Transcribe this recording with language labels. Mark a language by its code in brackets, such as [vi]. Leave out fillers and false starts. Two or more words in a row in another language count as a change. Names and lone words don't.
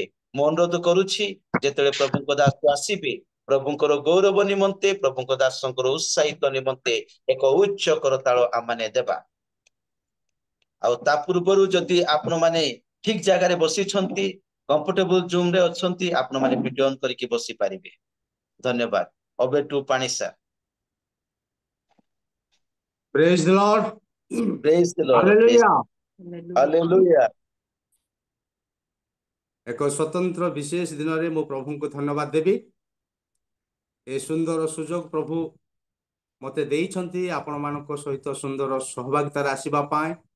[or] ମୁଁ ଅନୁରୋଧ କରୁଛି, ଯେତେବେଳେ ପ୍ରଭୁଙ୍କ ଦାସ ଆସିବେ, ପ୍ରଭୁଙ୍କର ଗୌରବ ନିମନ୍ତେ, ପ୍ରଭୁଙ୍କ ଦାସଙ୍କର ଉତ୍ସାହିତ ନିମନ୍ତେ ଏକ ଉଚ୍ଚ କରତାଳ ଆମମାନେ ଦେବା। ଆଉ ତା ପୂର୍ବରୁ ଯଦି ଆପଣ ମାନେ ଠିକ ଜାଗାରେ ବସିଛନ୍ତି, [en] comfortable zone [or] ରେ ଅଛନ୍ତି, ଆପଣ ମାନେ [en] video on [or] କରିକି ବସି ପାରିବେ। ଧନ୍ୟବାଦ। [en] over to [or] ପାଣି ସାର୍। [en] Praise the Lord. Praise the Lord. Hallelujah. Hallelujah. [or] ଏକ ସ୍ୱତନ୍ତ୍ର ବିଶେଷ ଦିନରେ ମୁଁ ପ୍ରଭୁଙ୍କୁ ଧନ୍ୟବାଦ ଦେବି। ଏ ସୁନ୍ଦର ସୁଯୋଗ ପ୍ରଭୁ ମୋତେ ଦେଇଛନ୍ତି ଆପଣମାନଙ୍କ ସହିତ ସୁନ୍ଦର ସହଭାଗିତାରେ ଆସିବା ପାଇଁ।